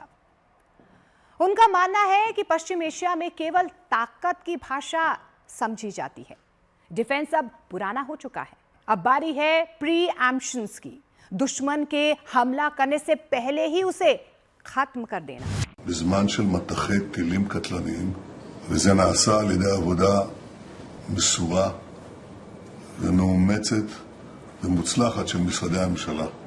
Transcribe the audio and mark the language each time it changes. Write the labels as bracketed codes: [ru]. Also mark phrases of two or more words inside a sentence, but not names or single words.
[hi] उनका मानना है कि पश्चिम एशिया में केवल ताकत की भाषा समझी जाती है। डिफेंस अब पुराना हो चुका है, अब बारी है प्री-एम्प्शंस की, दुश्मन के हमला करने से पहले ही उसे खत्म कर देना। [he] בזמן של מטחי טילים קטלניים, וזה נעשה על ידי עבודה מסורה ומאומצת ומוצלחת של משרדי הממשלה.